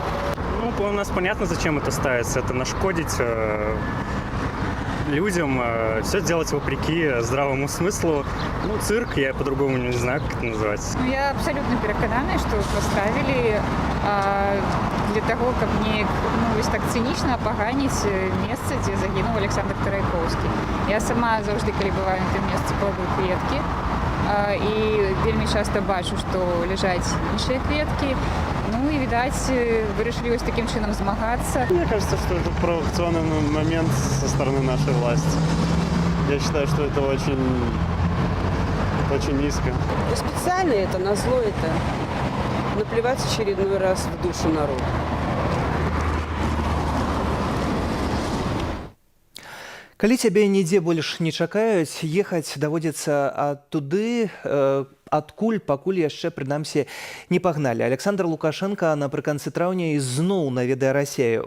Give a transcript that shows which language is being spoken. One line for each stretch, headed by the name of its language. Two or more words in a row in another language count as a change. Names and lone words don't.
Russian: Ну, у нас понятно, зачем это ставится. Это нашкодить людям, все делать вопреки здравому смыслу. Ну, цирк, я по-другому не знаю, как это называется. Ну, я абсолютно переконана, что поставили для того,
Belarusian: каб неяк, ну, вось так цынічна апаганіць месца, дзе загінуў Александр Тарайкоўскі. Я сама заўжды, калі бываю на тым месцы, кладу кветкі, і вельмі часта бачу, што ляжаць іншыя кветкі.
Russian: Ну и, видать, вырашили вот
Belarusian: таким чином змагаться.
Russian: Мне кажется, что это провокационный момент со стороны нашей власти. Я считаю, что это очень низко. Специально это, назло это. Наплевать очередной раз в душу народа.
Belarusian: Калі цябе нідзе больш не чакаюць, ехаць даводзіцца адтуды, адкуль пакуль яшчэ, прынамсі, не пагналі. Александр Лукашенко напрыканцы траўня ізноў наведае Расею.